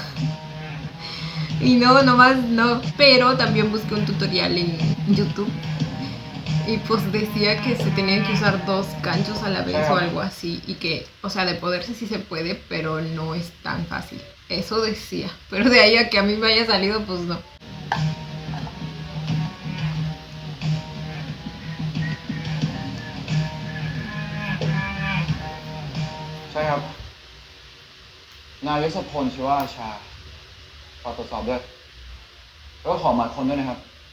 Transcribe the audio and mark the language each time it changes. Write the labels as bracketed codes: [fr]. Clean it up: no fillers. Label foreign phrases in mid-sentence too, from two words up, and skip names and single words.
[es] Y no, nomás no. Pero también busqué un tutorial en YouTube. Y pues decía que se tenían que usar 2 ganchos a la vez o algo así. Y que, o sea, de poderse sí se puede, pero no es tan fácil. Eso decía. Pero de ahí a que a mí me haya salido, pues no. [th] ใช่ครับ นายยศพลชีวาชาฝากตรวจสอบด้วย แล้วก็ขอหมายค้นด้วยนะครับ